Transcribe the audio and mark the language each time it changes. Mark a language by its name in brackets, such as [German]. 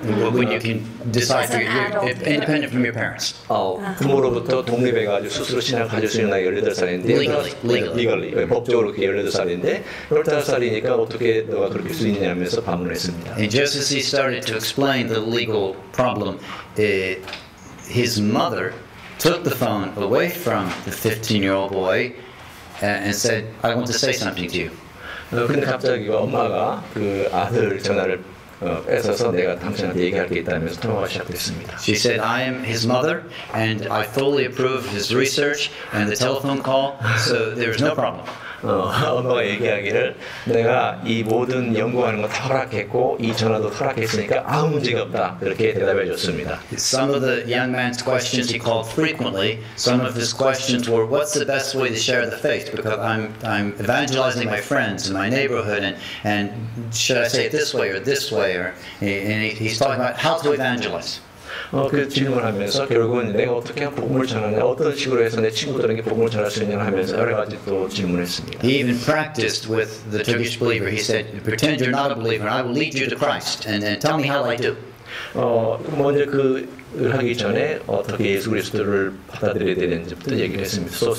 [English] When you can decide for independent from your parents. [Korean] 부모로부터 독립해가지고 스스로 신학을 가질 수 있는 나이가 18살인데 legally 법적으로 그게 18살인데 18살이니까 어떻게 너가 그렇게 할 수 있냐면서 반문했습니다. [English] And just as he started to explain the legal problem, his mother took the phone away from the 15-year-old boy and said, I want to say something to you. [Korean] 근데 갑자기 엄마가 그 아들 전화를 뺏어서 내가 당신한테 얘기할 게 있다면서 통화가 시작됐습니다. [English] She said, I am his mother and I fully approve his research and the telephone call, so there's no problem. [Korean] 엄마가 얘기하기를 내가 이 모든 연구하는 거 다 허락했고 이 전화도 허락했으니까 아무 문제가 없다 그렇게 대답해 줬습니다. [English] Some of the young man's questions he called frequently. Some of his questions were, what's the best way to share the faith? Because I'm evangelizing my friends in my neighborhood, and should I say it this way or this way? And he's talking about how to evangelize. [Korean] 그 질문하면서 결국은 내가 어떻게 하면 복음을 전하냐, 어떤 식으로 해서 내 친구들에게 복음을 전할 수 있냐 하면서 여러 가지 또 질문했습니다. [English] He even practiced with the Turkish believer. He said, pretend you're not a believer and I will lead you to Christ and tell me how I do. [Korean] 먼저 그 하기 전에 어떻게 예수 그리스도를 받아들여야 되는지부터 얘기를 했습니다.